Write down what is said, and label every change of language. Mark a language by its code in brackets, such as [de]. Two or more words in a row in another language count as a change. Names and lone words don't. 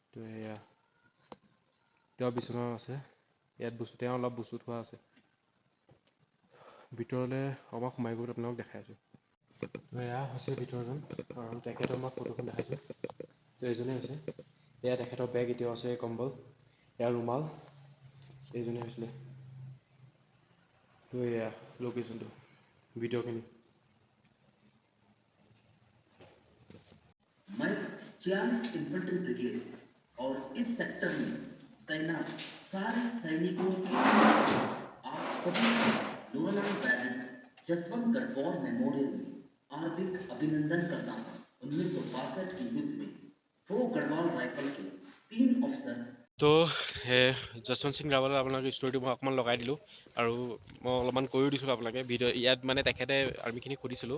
[as] তো এয়া তেওঁ বিচনা আছে ইয়াত বস্তু তেওঁ অলপ বস্তু থোৱা আছে ভিতৰলৈ আমাক সোমাই গৈ আপোনালোকক দেখাই আছোঁ তো এয়া হৈছে ভিতৰজন আৰু তেখেতৰ মই ফটোখন দেখাইছোঁ তো এইজনেই হৈছে এয়া তেখেতৰ বেগ এতিয়াও আছে কম্বল এয়া ৰুমাল এইজনেই হৈছিলে তো এয়া লোকেশ্যনটো ভিডিঅ'খিনি [hi] मैं 40 इन्फेंट्री ब्रिगेड और इस सेक्टर में तैनात सारे सैनिकों आप सभी डोनाल्ड बैरन जसवंतगढ़ वॉर मेमोरियल में हार्दिक अभिनंदन करता हूँ 1962 के युद्ध में वो गढ़वाल राइफल के 3 अफसर [as] তো যশৱন্ত সিং ৰাৱলৰ আপোনালোকে ষ্টৰিটো মই অকণমান লগাই দিলোঁ আৰু মই অলপমান কৈও দিছিলোঁ আপোনালোকে ভিডিঅ' ইয়াত মানে তেখেতে আৰ্মিখিনি সুধিছিলোঁ